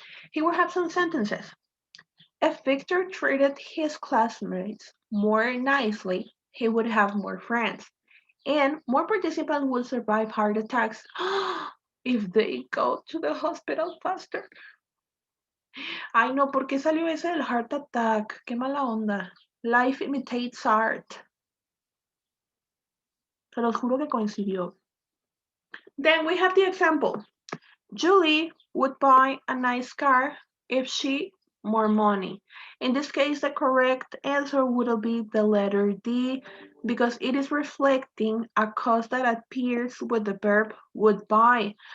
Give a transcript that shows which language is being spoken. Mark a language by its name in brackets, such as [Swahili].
[English] Here we have some sentences. If Victor treated his classmates more nicely, he would have more friends. And more participants will survive heart attacks if they go to the hospital faster. [Spanish] Ay, no, ¿por qué salió ese del heart attack? Qué mala onda. [English] Life imitates art. [Spanish] Se los juro que coincidió. [English] Then we have the example. Julie would buy a nice car if she more money. In this case, the correct answer would be the letter D because it is reflecting a cost that appears with the verb would buy.